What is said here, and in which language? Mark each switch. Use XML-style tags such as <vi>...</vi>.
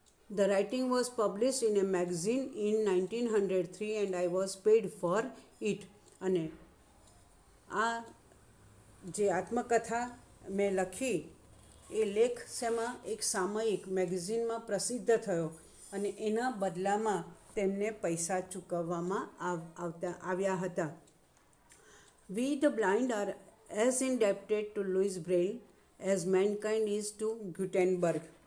<en>The writing was published in a magazine in 1903 and I was paid for it.</en> <gu>અને આ જે આત્મકથા મેં લખી એ લેખ શેમાં એક સામયિક મેગેઝિનમાં પ્રસિદ્ધ થયો અને એના બદલામાં તેમને પૈસા ચૂકવવામાં આવ્યા હતા.</gu> <en>We the blind are as indebted to Louis Braille as mankind is to Gutenberg.</en>